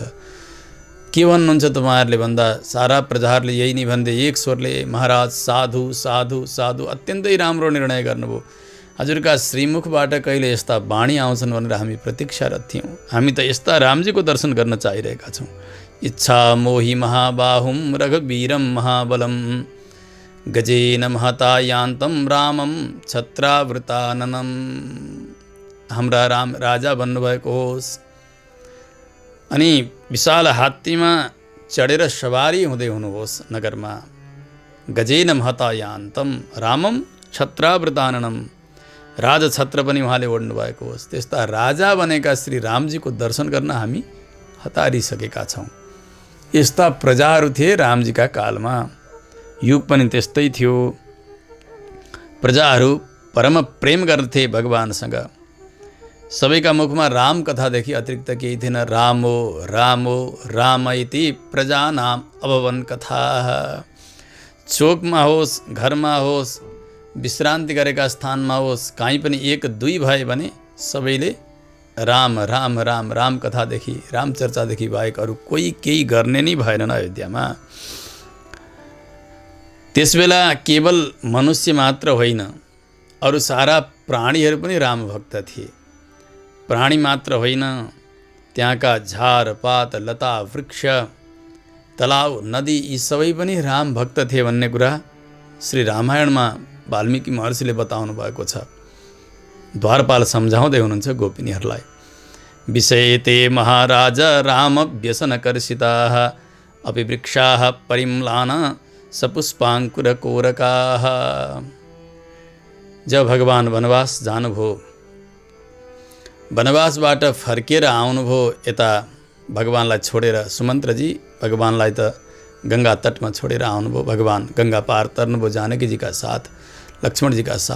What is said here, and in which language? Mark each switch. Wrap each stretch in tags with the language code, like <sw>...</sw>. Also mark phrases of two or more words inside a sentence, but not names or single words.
<ne>के भन्नुहुन्छ तपाईँहरूले भन्दा सारा प्रजाहरूले यही नै भन्दै एक स्वरले महाराज साधु साधु साधु, अत्यन्तै राम्रो निर्णय गर्नुभयो। हजुरका श्रीमुखबाट कहिले यस्ता वाणी आउँछन् भनेर हामी प्रतीक्षारत थियौँ। हामी त यस्ता रामजीको दर्शन गर्न चाहिरहेका छौँ।</ne> <sa>इच्छा मोहि महाबाहुम रघुवीरम महाबलम गजेन महता यान्तं रामम छत्रावृताननम।</sa> <ne>हाम्रा राम राजा बन्नुभएको होस् अनि विशाल हात्तीमा चढेर सवारी हुँदै हुनुहोस् नगरमा।</ne> <sa>गजेन महता यान्तं रामम छत्रावृताननम,</sa> <ne>राजछत्र पनि उहाँले ओढ्नु भएको होस्। त्यस्ता राजा बनेका श्री रामजीको दर्शन गर्न हामी हतारिसकेका छौँ। यस्ता प्रजाहरू थिए रामजीका कालमा। युग पनि त्यस्तै थियो। प्रजाहरू परम प्रेम गर्थे भगवानसँग। सबैका मुखमा राम कथादेखि अतिरिक्त केही थिएन।</ne> <sa>रामो रामो राम इति प्रजानाम अभवन कथा।</sa> <ne>चोकमा होस्, घरमा होस्, विश्रान्ति गरेका स्थानमा होस्, कहीँ पनि एक दुई भए भने सबैले राम राम राम राम कथादेखि, राम चर्चादेखि बाहेक अरू कोही केही गर्ने नै भएनन् अयोध्यामा। त्यसबेला केवल मनुष्य मात्र होइन, अरू सारा प्राणीहरू पनि राम भक्त थिए। प्राणी मात्र होइन, त्यहाँका झार पात लता वृक्ष तलाउ नदी यी सबै पनि राम भक्त थिए भन्ने कुरा श्री रामायणमा वाल्मीकि महर्षिले बताउनु भएको छ। द्वारपाल सम्झाउँदै हुनुहुन्छ गोपिनीहरूलाई।</ne> <sa>विषयते महाराज राम व्यसनकर्षिताः अपि वृक्षाः परिम्लान सपुष्पाङ्कुरकोरकाः।</sa> <ne>जब भगवान वनवास जानुभयो, वनवासबाट फर्केर आउनुभयो यता भगवानलाई छोडेर, सुमन्त्रजी भगवानलाई त गङ्गा तटमा छोडेर आउनुभयो। भगवान गङ्गा पार तर्नुभयो जानकीजीका साथ, लक्ष्मणजीका साथ।</ne>